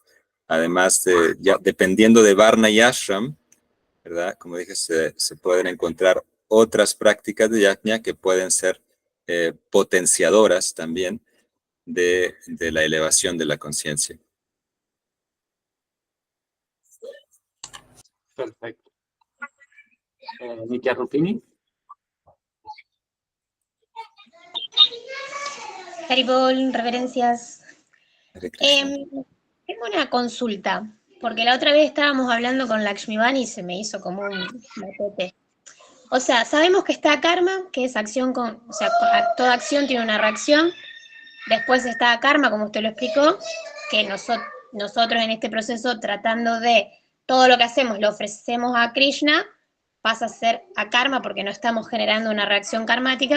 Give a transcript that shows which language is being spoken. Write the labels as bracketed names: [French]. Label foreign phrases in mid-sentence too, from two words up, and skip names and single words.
[Spanish] Además, dependiendo de Varna y Ashram, ¿verdad? Como dije, se pueden encontrar otras prácticas de yajna que pueden ser potenciadoras también de la elevación de la conciencia. Perfecto. Nitya Rupini. Haribol, reverencias. Hare Krishna. Tengo una consulta, porque la otra vez estábamos hablando con Lakshmivani y se me hizo como un matote. O sea, sabemos que está karma, que es acción o sea, toda acción tiene una reacción. Después está karma, como usted lo explicó, que nosotros en este proceso, tratando de todo lo que hacemos, lo ofrecemos a Krishna, pasa a ser a karma porque no estamos generando una reacción karmática.